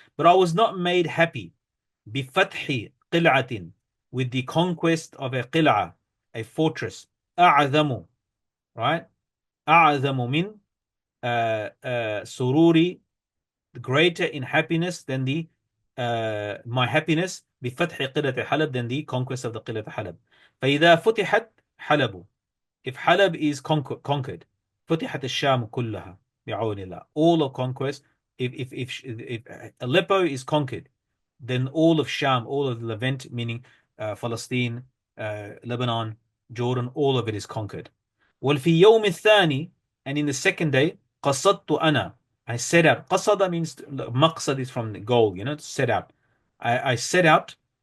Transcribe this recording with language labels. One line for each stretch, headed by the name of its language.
English: But I was not made happy.
Arabic: Bifathi qil'atin,
English: with the conquest of a qil'a, a fortress. A'adhamu, right?
Arabic: A'adhamu min sururi,
English: greater in happiness than the my happiness.
Arabic: بفتح قلة حلب,
English: than the conquest of the قلة حلب.
Arabic: فإذا فتحت حلب,
English: if Halab is conquered,
Arabic: فتحت الشام كلها بعون الله,
English: all of conquest. If Aleppo is conquered, then all of Sham, all of Levant, meaning Palestine, Lebanon, Jordan, all of it is conquered.
Arabic: وفي يوم الثاني,
English: and in the second day,
Arabic: قصدت أنا,
English: I set out. قصد means maqsad is from the goal, to set out. I set out